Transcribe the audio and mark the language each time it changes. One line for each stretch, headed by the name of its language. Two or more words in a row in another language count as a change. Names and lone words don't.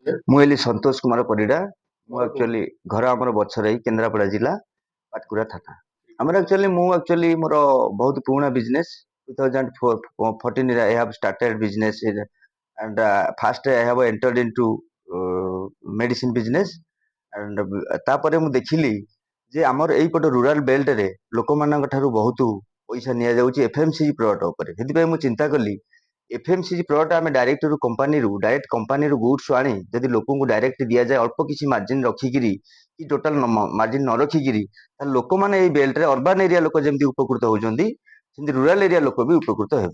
Odia: ମୁଁ ହେଲି ସନ୍ତୋଷ କୁମାର ପରିଡ଼ା। ମୁଁ ଆକ୍ଚୁଆଲି ଘର ଆମର ବଛରାଇ କେନ୍ଦ୍ରାପଡ଼ା ଜିଲ୍ଲା ପାଟକୁରା ଥାନା। ଆମର ଆକ୍ଚୁଆଲି ମୋର ବହୁତ ପୁରୁଣା ବିଜନେସ୍ 2014
English: I have started business and
Odia: first I have entered into medicine business and ତାପରେ ମୁଁ ଦେଖିଲି ଯେ ଆମର ଏଇପଟ ରୁରାଲ ବେଲ୍ଟରେ ଲୋକମାନଙ୍କ ଠାରୁ ବହୁତ ପଇସା ନିଆଯାଉଛି
English: FMCG product
Odia: ଉପରେ। ସେଥିପାଇଁ ମୁଁ ଚିନ୍ତା କଲି
English: FMCG product
Odia: ଆମେ ଡାଇରେକ୍ଟ କମ୍ପାନୀରୁ ଗୁଡ୍ସ ଆଣି ଯଦି ଲୋକଙ୍କୁ ଡାଇରେକ୍ଟ ଦିଆଯାଏ ଅଳ୍ପ କିଛି ମାର୍ଜିନ ରଖିକିରି କି
English: total margin
Odia: ନ ରଖିକିରି ତାହେଲେ ଲୋକମାନେ ଏଇ ବେଲ୍ଟରେ
English: urban area
Odia: ଲୋକ ଯେମିତି ଉପକୃତ ହଉଛନ୍ତି ସେମିତି
English: rural area
Odia: ଲୋକ ବି ଉପକୃତ ହେବେ।